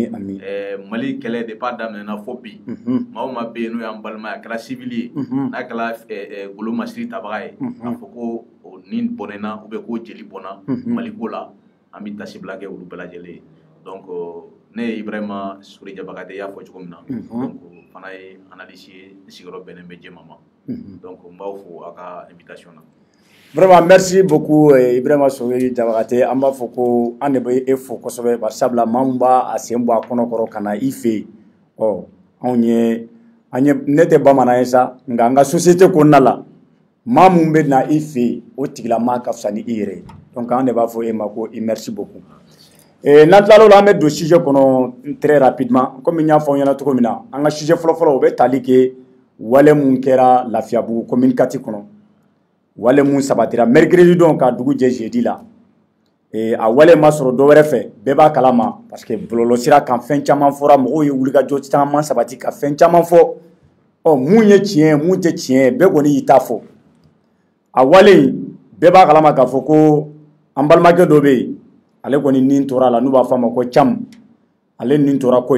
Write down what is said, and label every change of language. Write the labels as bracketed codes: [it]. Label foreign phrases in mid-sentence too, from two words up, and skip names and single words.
[bm] mali kɛlɛ depuis a daminɛna fɔ bi maa o maa bɛ yen n'o y'an balima ye a kɛra civil ye n'a kɛra golo masiri tabaga ye a fɔ ko ni bɔnɛna [fr] ou bien [bm] ko jeli bɔnna mali ko la an bɛ tasibila kɛ olu bɛɛ lajɛlen ye donc ne ye Ibrahima Sori Jabakate y'a fɔ cogo min na donc fana ye analyse ye n sigiyɔrɔ bɛnnen bɛ Jɛma ma donc n b'aw fo a ka invitation na. [fr] Vraiment merci beaucoup [bm] Ibrahima Sori Jabakate an b'a fɔ ko an de bɛ e fo kosɛbɛ bari sabula maa min b'a sen bɔ a kɔnɔkɔrɔ ka na i fɛ yen anw ye ne tɛ bamanan ye sa nka an ka société kɔnɔna la maa min bɛ na i fɛ yen o tigilamaa ka fisa ni i yɛrɛ ye donc an de b'a fɔ e ma ko [fr] merci beaucoup [bm] n'an tilala o la an bɛ don sujet kɔnɔ [fr] très rapidement comme [bm] n y'a fɔ aw ɲɛna cogo min na an ka sujet fɔlɔfɔlɔ o bɛ tali kɛ wale mun kɛra Lafiyabugu commune 4 kɔnɔ wale mun sabatira mercredi don ka dugu jɛ jeudi la a wale ma sɔrɔ dɔ wɛrɛ fɛ bɛɛ b'a kalama [fr] parce que [bm] bɔlɔlɔsira kan fɛn caman fɔra mɔgɔw ye wulikajɔ caman sabati ka fɛn caman fɔ mun ye tiɲɛ ye mun tɛ tiɲɛ ye bɛɛ kɔni y'i ta fɔ a wale in bɛɛ b'a kalama k'a fɔ ko an balimakɛ dɔ bɛ yen ale kɔni nin tora la n'u b'a fɔ a ma ko Cam ale nin tora ko